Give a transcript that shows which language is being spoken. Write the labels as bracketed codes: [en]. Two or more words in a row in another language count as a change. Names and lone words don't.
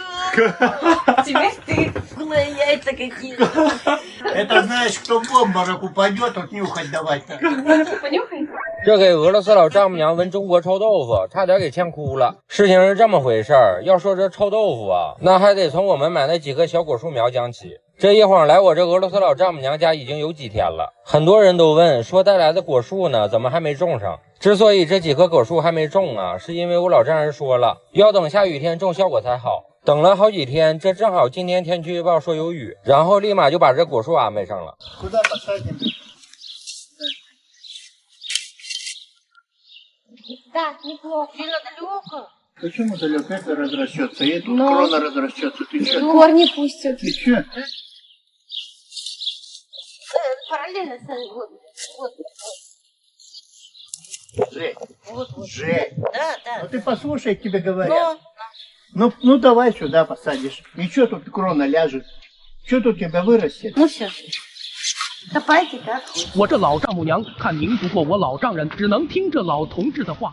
[ru] Теперь ты. Голые яйца какие. Это знаешь, кто в обморок упадет, вот нюхать давать-то. Понюхай. [zh] 这给俄罗斯老丈母娘闻中国臭豆腐，差点给呛哭了。事情是这么回事儿，要说这臭豆腐啊，那还得从我们买那几棵小果树苗讲起。这一晃来我这俄罗斯老丈母娘家已经有几天了，很多人都问说带来的果树呢，怎么还没种上？之所以这几棵果树还没种啊，是因为我老丈人说了，要等下雨天种效果才好。等了好几天，这正好今天天气预报说有雨，然后立马就把这果树安排上了。 [ru] Да, неплохо. Сильно далеко. Почему далеко это разрастется? И тут крона разрастется. Ты что? Корни пустят. Ты что? Параллельно с нами. Вот. Жень. Вот. Жень. Да. Ну ты послушай, тебе говорят. Ну давай сюда посадишь. Ничего тут крона ляжет. Что тут у тебя вырастет? Ну все. Копайте как. [zh] 我这老丈母娘看拧不过我老丈人，只能听这老同志的话。